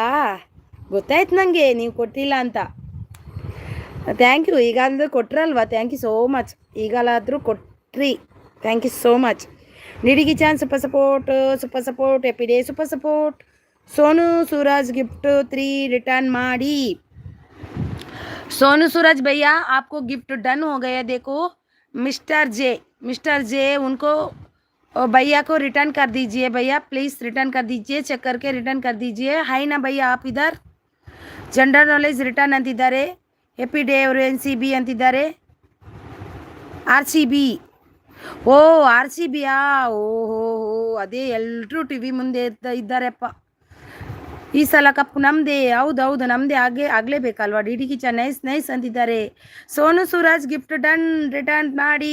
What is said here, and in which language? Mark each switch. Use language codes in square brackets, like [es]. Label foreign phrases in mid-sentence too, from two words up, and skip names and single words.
[kn] ಗೊತ್ತಾಯ್ತು ನನಗೆ ನೀವು ಕೊಟ್ಟಿಲ್ಲ ಅಂತ. [en] thank you. [kn] ಈಗ ಅಂದ್ರೆ ಕೊಟ್ರಲ್ವಾ? [en] thank you so much. [kn] ಈಗಲಾದರೂ ಕೊಟ್ರಿ. [en] Thank you so much. DD Kitchen super support AP day super support. [kn] ಸೋನು ಸೂರಜ್ ಗಿಫ್ಟ್ 3 रिटर्न ಮಾಡಿ. [hi] सोनू सूरज भैया आपको [en] gift done [hi] हो गया. देखो मिस्टर जे उनको भैया को रिटर्न कर दीजिए. भैया [en] please return [hi] कर दीजिए. चेक करके रिटर्न कर दीजिए. हाई ना भैया आप इधर. [en] general knowledge return [hi] अंतिದ್ದಾರೆ. [en] happy day [kn] ಅವರು NCB ಅಂತಿದ್ದಾರೆ. RCB. ಓ RCBಯಾ? ಓಹೋ, ಅದೇ ಎಲ್ಲರೂ ಟಿವಿ ಮುಂದೆ ಇದ್ದಾರೆಪ್ಪ. ಈ ಸಲ ಕಪ್ಪು ನಮ್ಮದೇ. ಹೌದು ನಮ್ಮದೇ. ಆಗಲೇಬೇಕಲ್ವಾ? ಡಿಡಿ ಕಿಚನ್ ನೈಸ್ ಅಂತಿದ್ದಾರೆ. ಸೋನು ಸೂರಜ್ [en] gift done return [kn] ಮಾಡಿ.